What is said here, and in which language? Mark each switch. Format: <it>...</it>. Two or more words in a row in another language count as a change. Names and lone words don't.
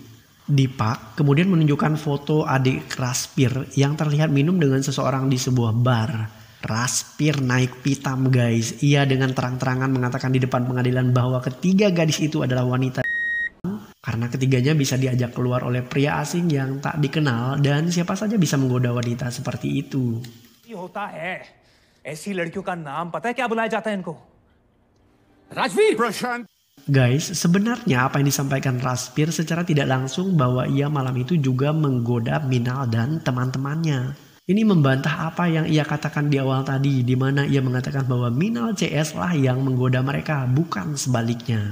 <id>Deepak kemudian menunjukkan foto adik Razfir yang terlihat minum dengan seseorang di sebuah bar. Razfir naik pitam guys. Ia dengan terang-terangan mengatakan di depan pengadilan bahwa ketiga gadis itu adalah wanita karena ketiganya bisa diajak keluar oleh pria asing yang tak dikenal dan siapa saja bisa menggoda wanita seperti itu.</id> <hi>होता है ऐसी लड़कियों का नाम पता है क्या बुलाया जाता है इनको?</hi> <id>Razfir! Prashant! Guys, sebenarnya apa yang disampaikan Razfir secara tidak langsung bahwa ia malam itu juga menggoda Minal dan teman-temannya. Ini membantah apa yang ia katakan di awal tadi, di mana ia mengatakan bahwa Minal CS lah yang menggoda mereka, bukan sebaliknya.</id>